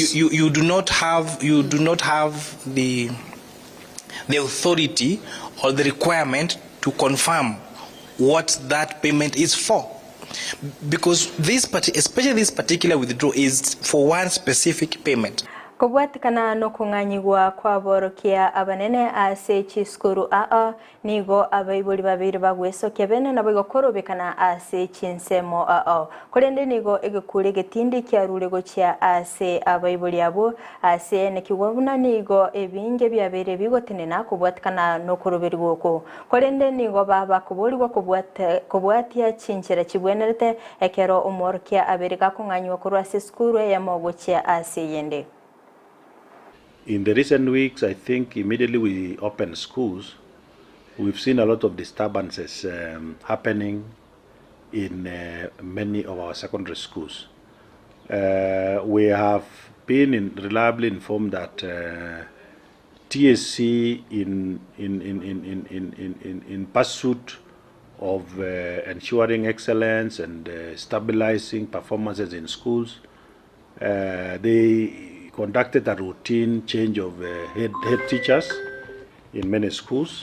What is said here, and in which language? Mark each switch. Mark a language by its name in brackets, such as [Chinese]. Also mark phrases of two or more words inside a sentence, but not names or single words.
[English] you do not have the authority or the requirement to confirm what that payment is for, because especially this particular withdrawal is for one specific payment. [Gusii] Kubwatikana no kunganyigwa kwa borokia abanene ase chiskuru nigo abaibuli babiri bagweso kebene na bigokorobekana ase chinsemo kolende nigo egekure getindi kyarulego kya ase abaibuli abo ase nekiwabuna nigo ebinge byabere bigotenena kubwatikana no koroberwoko kolende nigo baba kubolwa kubwatia chinchera kibwenerete ekero umorkia aberega kunganywa kurwa ase skuru ya mogo kya ase yende. [English] In the recent weeks, I think immediately we opened schools, we've seen a lot of disturbances happening in many of our secondary schools. We have been reliably informed that TSC in pursuit of ensuring excellence and stabilizing performances in schools, they conducted a routine change of head teachers in many schools.